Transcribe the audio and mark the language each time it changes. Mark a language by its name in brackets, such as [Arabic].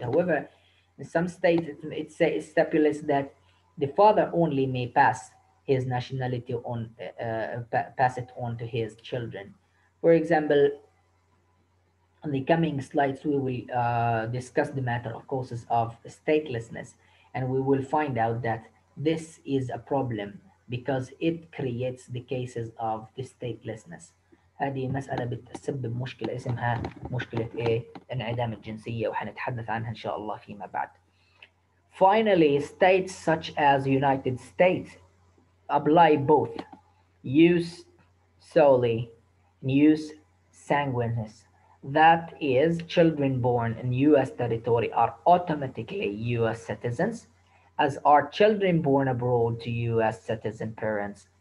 [English] However, in some states, it stipulates that the father only may pass his nationality pass it on to his children. For example, on the coming slides, we will discuss the matter of causes of statelessness, and we will find out that this is a problem because it creates the cases of the statelessness. [Arabic] هذه مسألة بتسبب مشكلة اسمها مشكلة إيه؟ انعدام الجنسية وحنتحدث عنها إن شاء الله فيما بعد. [English] Finally, states such as United States apply both use solely and use sanguinis. That is, children born in US territory are automatically US citizens, as are children born abroad to US citizen parents.